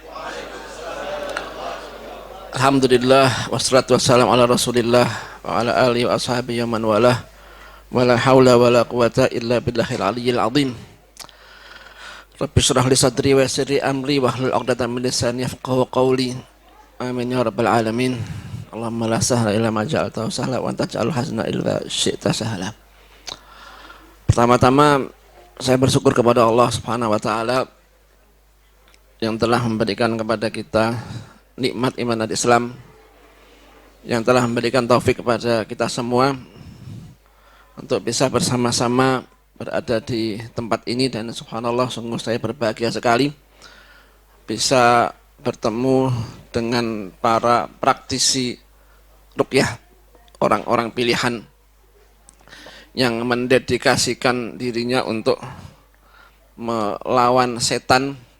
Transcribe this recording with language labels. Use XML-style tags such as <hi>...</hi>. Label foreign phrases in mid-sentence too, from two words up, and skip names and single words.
<ar>الحمد لله والصلاة والسلام على رسول الله وعلى آله وأصحابه ومن والاه. ولا حول ولا قوة إلا بالله العلي العظيم. رب اشرح لي صدري ويسر لي أمري واحلل عقدة من لساني يفقهوا قولي. آمين يا رب العالمين. اللهم لا سهل إلا ما جعلته سهلا وأنت تجعل الحزن إلا شئت سهلا.</ar> <id>Pertama-tama saya bersyukur kepada Allah</id> <ar>سبحانه وتعالى</ar> <id>yang telah memberikan kepada kita nikmat iman dan Islam, yang telah memberikan taufik kepada kita semua untuk bisa bersama-sama berada di tempat ini, dan subhanallah sungguh saya berbahagia sekali bisa bertemu dengan para praktisi ruqyah, orang-orang pilihan yang mendedikasikan dirinya untuk melawan setan.</id>